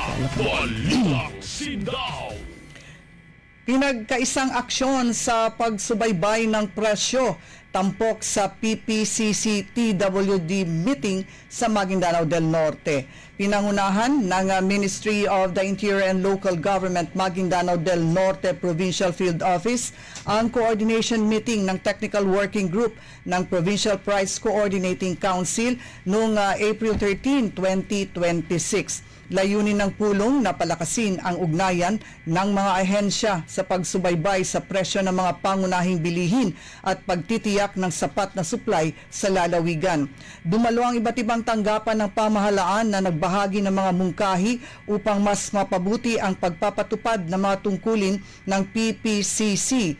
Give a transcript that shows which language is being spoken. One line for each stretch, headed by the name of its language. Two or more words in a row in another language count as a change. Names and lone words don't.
Filipino: Balitang Sindaw! Pinagkaisang aksyon sa pagsubaybay ng presyo tampok sa PPCC TWD meeting sa Maguindanao del Norte. Pinangunahan ng Ministry of the Interior and Local Government Maguindanao del Norte Provincial Field Office ang
English: coordination meeting
Filipino: ng Technical Working Group ng Provincial Price Coordinating Council noong April 13, 2026. Layunin ng pulong na palakasin ang ugnayan ng mga ahensya sa pagsubaybay sa presyo ng mga pangunahing bilihin at pagtitiyak ng sapat na supply sa lalawigan. Dumalo ang iba't ibang tanggapan ng pamahalaan na nagbahagi ng mga mungkahi upang mas mapabuti ang pagpapatupad ng mga tungkulin ng PPCC.